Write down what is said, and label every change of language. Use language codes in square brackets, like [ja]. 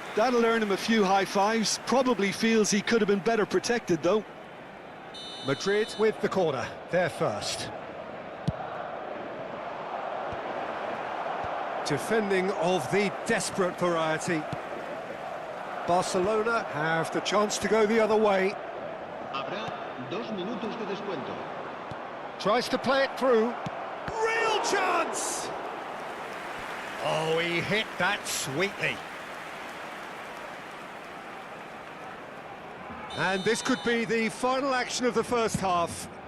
[en] That'll earn him a few high fives. Probably feels he could have been better protected, though. Madrid with the corner, they're first. Defending of the desperate variety. Barcelona have the chance to go the other way. [es] Habrá 2 minutos de descuento. [en] Tries to play it through. Real chance! Oh, he hit that sweetly. And this could be the final action of the first half.